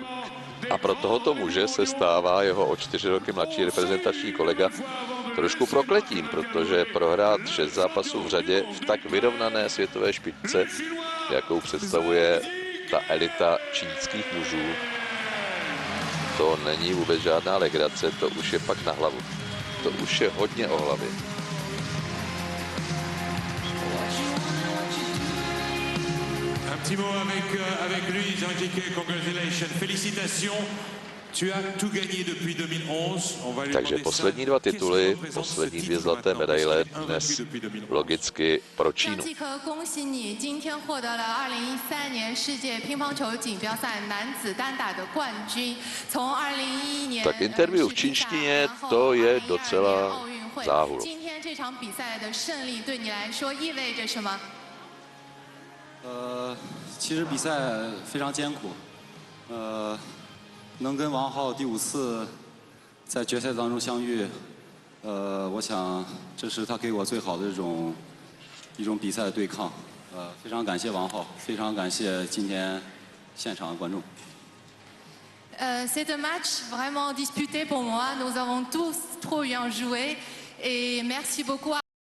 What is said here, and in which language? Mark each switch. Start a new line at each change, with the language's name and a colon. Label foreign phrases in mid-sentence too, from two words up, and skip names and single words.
Czech: A pro tohoto muže se stává jeho o 4 roky mladší reprezentační kolega trošku prokletím, protože prohrát 6 zápasů v řadě v tak vyrovnané světové špičce, jakou představuje ta elita čínských mužů, to není vůbec žádná legrace, to už je pak na hlavu. To už je hodně o hlavě.
French: Un petit mot avec lui, Jean-Jacques, congratulations, félicitations. Tu as tout gagné depuis 2011. On va lui
Czech: Takže
French: demander
Czech: poslední
French: ça. 2 Quels
Czech: tituly,
French: sont ses
Czech: poslední 2
French: titres
Czech: zlaté
French: maintenant?
Czech: medaile
French: Parce qu'il a
Czech: dnes
French: repris depuis 2011.
Czech: logicky pro Čínu.
Chinese: 张继科，恭喜你今天获得了2013年世界乒乓球锦标赛男子单打的冠军。从2011年
Czech: Tak interview v čínštině, to je docela
Chinese: 奥运会
Czech: záhul.
Chinese: 今天这场比赛的胜利对你来说意味着什么？其实比赛非常艰苦，能跟王浩第5次在决赛当中相遇，我想这是他给我最好的一种比赛的对抗，非常感谢王浩，非常感谢今天现场的观众。
French: C'est un match vraiment disputé pour moi. Nous avons tous trop bien joué et merci beaucoup.